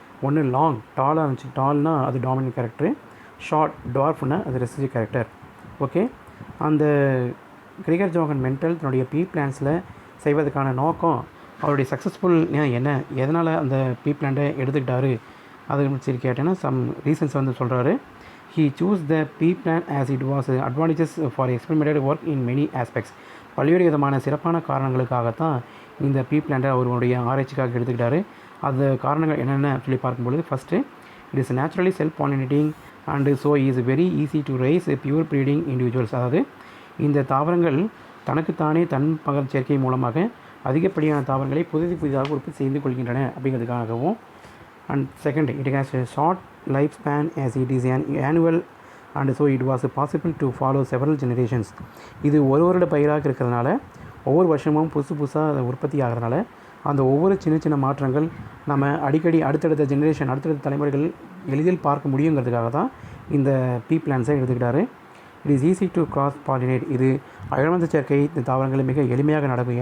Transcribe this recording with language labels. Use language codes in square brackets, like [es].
[ta] ஒன்று லாங், டாலாக இருந்துச்சு, டால்னால் அது டாமினன்ட் கேரக்டரு, ஷார்ட் டார்ஃப்னா அது ரெசசிவ் கேரக்டர். ஓகே, அந்த கிரிகர் ஜோகன் மெண்டல் தன்னுடைய பீ பிளான்ஸில் செய்வதற்கான நோக்கம், அவருடைய சக்ஸஸ்ஃபுல் என்ன, எதனால் அந்த பீ பிளான்ட்டை எடுத்துக்கிட்டாரு அது சரி கேட்டேன்னா சம் ரீசன்ஸ் வந்து சொல்கிறாரு. [en] He chose the pea plant as it was advantages for experimental work in many aspects. [ta] பல்வேறு விதமான சிறப்பான காரணங்களுக்காகத்தான் இந்த பீ பிளான்ட்டை அவருடைய ஆராய்ச்சிக்காக எடுத்துக்கிட்டாரு. அந்த காரணங்கள் என்னென்ன சொல்லி பார்க்கும்பொழுது, [en] First it is naturally self pollinating and so is very easy to raise pure breeding individuals. [ta] அதாவது இந்த தாவரங்கள் தனக்குத்தானே தன் பகல் சேர்க்கை மூலமாக அதிகப்படியான தாவரங்களை புதிதாக உற்பத்தி செய்து கொள்கின்றன அப்படிங்கிறதுக்காகவும். [en] And second, it has a short lifespan as it is an annual and so it was possible to follow several generations. [ta] இது ஒரு வருட பயிராக இருக்கிறதுனால ஒவ்வொரு வருஷமும் புதுசாக அதை உற்பத்தி ஆகிறதுனால அந்த ஒவ்வொரு சின்ன மாற்றங்கள் நம்ம அடிக்கடி அடுத்தடுத்த ஜெனரேஷன், அடுத்தடுத்த தலைமுறைகள் எளிதில் பார்க்க முடியுங்கிறதுக்காக தான் இந்த பீ பிளான்ஸை எடுத்துக்கிட்டாரு. [en] It is easy to cross pollinate. [ta] இது அயல்வந்த சேர்க்கை இந்த தாவரங்கள் மிக எளிமையாக நடக்கும்.